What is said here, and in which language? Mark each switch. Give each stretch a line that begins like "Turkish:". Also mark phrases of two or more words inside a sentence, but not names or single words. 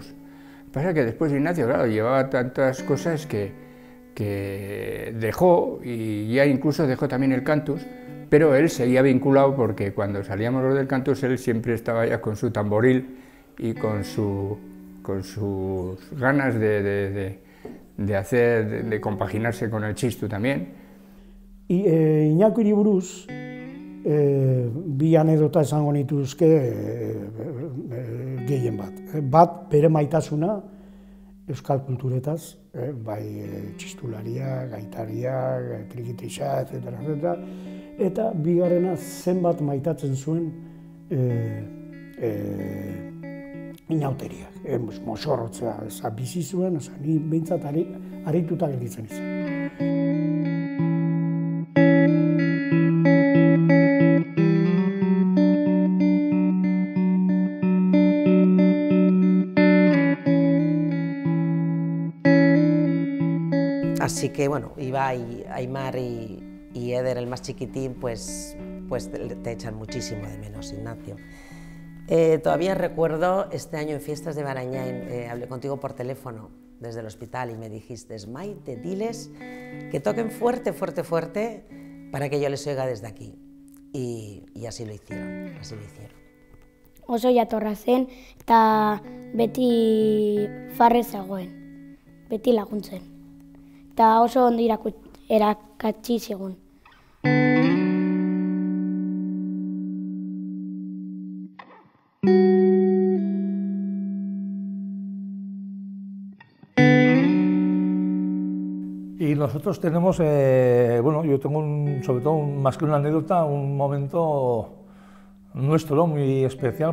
Spanish: Lo que pasa es que después Ignacio, claro, llevaba tantas cosas que dejó, y ya incluso dejó también el cantus, pero él seguía vinculado porque cuando salíamos los del cantus él siempre estaba ya con su tamboril y con sus ganas de compaginarse con el txistu también.
Basque: Iñakiri buruz, bi anedota esango nituzke gehien bat. Bat, bere maitasuna euskal kulturetaz, bai txistularia, gaitaria, trikitixa, etc. Eta bigarrena zenbat maitatzen zuen inauteriak, moxorrotzea, bizi zuen, ni behintzat harrituta gelditzen izan.
Spanish: Así que, bueno, Ibai, Aimar y Eder, el más chiquitín, pues te echan muchísimo de menos, Ignacio. Todavía recuerdo este año en Fiestas de Barañain, hablé contigo por teléfono desde el hospital y me dijiste, Maite, diles que toquen fuerte, fuerte, fuerte para que yo les oiga desde aquí. Y así lo hicieron,
Basque: Oso jatorra zen eta beti farre zegoen, beti laguntzen. Eta oso ondo erakatsi zigun.
Spanish: Y nosotros tenemos, bueno, yo tengo sobre todo, más que una anécdota, un momento nuestro muy especial.